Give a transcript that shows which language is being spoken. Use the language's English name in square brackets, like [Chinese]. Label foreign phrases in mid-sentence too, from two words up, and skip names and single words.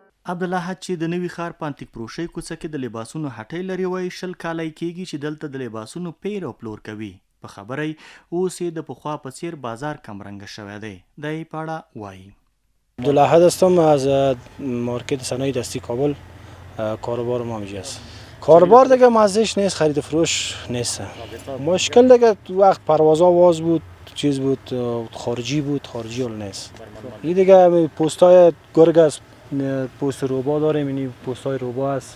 [Pashto] عبدالله حد چې د نوي ښار په انتیک فروشۍ کوڅه کې د لباسونو هټۍ لري وایي 20 کاله کېږي چې دلته د لباسونو پیر او پلور کوي. په خبره اوس یې د پخوا په څیر بازار کمرنګه شوی دی. دی په اړه وایي. [Persian] عبدالله حد هستم از مارکت صنایع دستی کابل. کاروبار ما اینجا است. کاروبار دیگه مزهش نیست، خرید و فروش نیست. مشکل دیگه وقت پروازها واز بود، چیز بود، خارجی بود، خارجی حال نیست. این دیگه پستای گرگ است، پست روبا داریم، این پستای روبا است.